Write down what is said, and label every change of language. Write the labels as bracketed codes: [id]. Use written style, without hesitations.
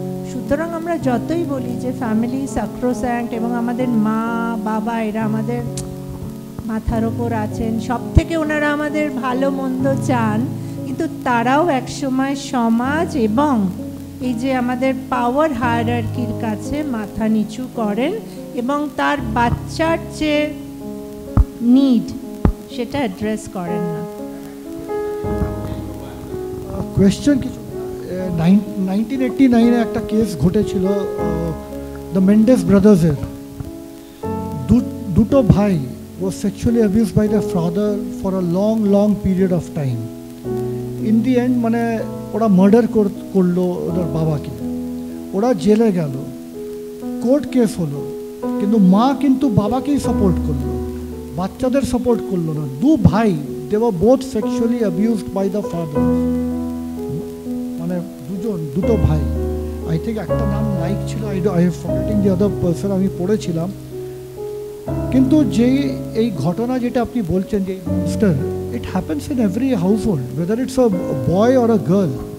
[bn] সুতরাং আমরা যতই বলি যে ফ্যামিলি স্যাক্রোস্যাঙ্ক্ট এবং আমাদের মা বাবা এরা আমাদের মাথার ওপর আছেন, সব থেকে ওনারা আমাদের ভালো মন্দ চান, কিন্তু তারাও একসময় সমাজ এবং এই যে আমাদের পাওয়ার হায়ারার্কির কাছে মাথা নিচু করেন এবং তার বাচ্চার যে নিড সেটা অ্যাড্রেস করেন না। কোয়েশ্চেন কিছু, 1989 একটা কেস ঘটেছিল দ্য মেন্ডেস ব্রাদার্সের। দুটো ভাই [en] was sexually abused by their father for a long period of time. In the end [bn] মানে ওরা মার্ডার করলো ওদের বাবাকে, ওরা জেলে গেল, কোর্ট কেস হলো, কিন্তু মা কিন্তু বাবাকেই সাপোর্ট করলো, বাচ্চাদের সাপোর্ট করলো না। দু ভাই, [en] they were both sexually abused by the father, [bn] মানে দুটো ভাই। [en] I think [bn] একটা নাম নাইক ছিল, [en] I have forgetting the other person, [bn] আমি পড়েছিলাম। কিন্তু যে এই ঘটনা যেটা আপনি বলছেন যে mister, [en] it happens in every household, whether it's a boy or a girl.